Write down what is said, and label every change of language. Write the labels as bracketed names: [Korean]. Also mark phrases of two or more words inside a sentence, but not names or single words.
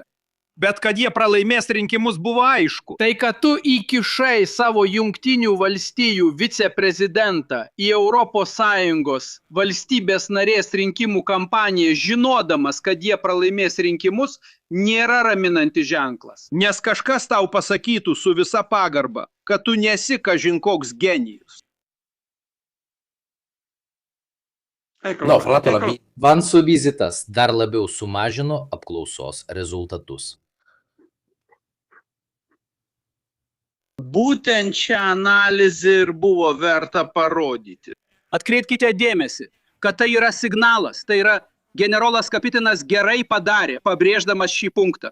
[Lithuanian] Bet kad jie pralaimės rinkimus buvo aišku. Tai kad tu įkišai savo Jungtinių valstijų viceprezidentą į ES valstybės narės rinkimų kampaniją, žinodamas, kad jie pralaimės rinkimus, nėra raminantis ženklas. Nes kažkas tau pasakytų su visa pagarba, kad tu nesi kažin koks genijus. [Italian] No, fra l'altro la [Lithuanian] Vanso vizitas dar labiau sumažino apklausos rezultatus. Būtent šią analizę ir buvo verta parodyti. Atkreipkite dėmesį, kad tai yra signalas, tai yra generolas Kapitinas gerai padarė, pabrėždamas šį punktą.